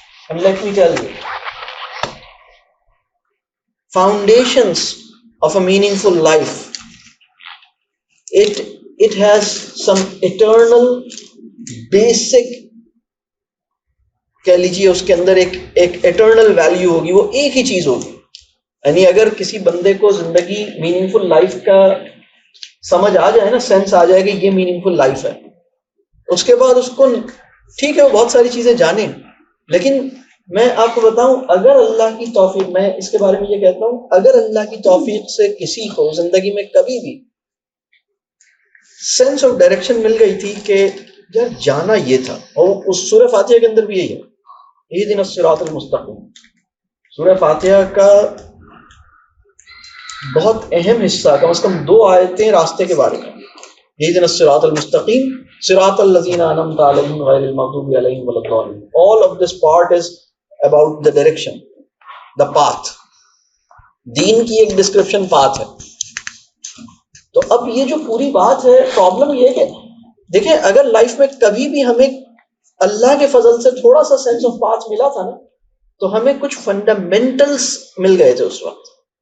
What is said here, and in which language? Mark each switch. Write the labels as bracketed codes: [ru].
[en] And let me tell you, foundations of a meaningful life, it has some eternal basic, [ur] کہہ لیجیے اس کے اندر ایک eternal value ہوگی، وہ ایک ہی چیز ہوگی. یعنی اگر کسی بندے کو زندگی میننگ فل لائف کا سمجھ آ جائے نا، سینس آ جائے کہ یہ میننگ فل لائف ہے، اس کے بعد اس کو ٹھیک ہے وہ بہت ساری چیزیں جانے، لیکن میں آپ کو بتاؤں اگر اللہ کی توفیق، میں اس کے بارے میں یہ کہتا ہوں، اگر اللہ کی توفیق سے کسی کو زندگی میں کبھی بھی سینس آف ڈائریکشن مل گئی تھی کہ یار جانا یہ تھا، اور اس سورہ فاتحہ کے اندر بھی یہی ہے، [ar] اہدنا الصراط المستقیم. [ur] سورہ فاتحہ کا بہت اہم حصہ، کم از کم 2 آیتیں راستے کے بارے میں. [ar] اہدنا الصراط المستقیم صراط الذین انعمت علیہم غیر المغضوب علیہم ولا الضالین. [en] All of this part is about the direction, the path. [ur] دین کی ایک ڈسکرپشن پاتھ ہے. تو اب یہ جو پوری بات ہے، پرابلم یہ ہے کہ دیکھیں اگر لائف میں کبھی بھی ہمیں اللہ کے فضل سے تھوڑا سا سینس آف پاتھ ملا تھا نا، تو ہمیں کچھ فنڈامنٹلز مل گئے تھے اس وقت.